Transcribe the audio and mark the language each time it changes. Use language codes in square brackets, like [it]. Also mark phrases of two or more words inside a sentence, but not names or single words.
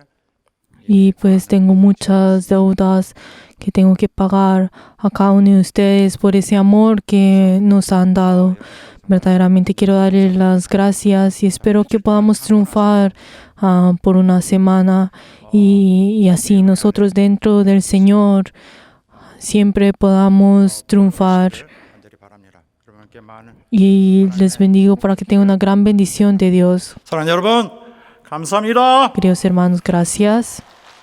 [es] Y pues tengo muchas deudas que tengo que pagar a cada uno de ustedes por ese amor que nos han dado. Verdaderamente quiero darles las gracias y espero que podamos triunfar por una semana y así nosotros dentro del Señor siempre podamos triunfar. [ko] 간절히 바랍니다. 여러분께 많은 [es] Y les bendigo para que tengan una gran bendición de Dios. [ko] 사랑하는 여러분, 감사합니다. [es] Queridos hermanos, gracias.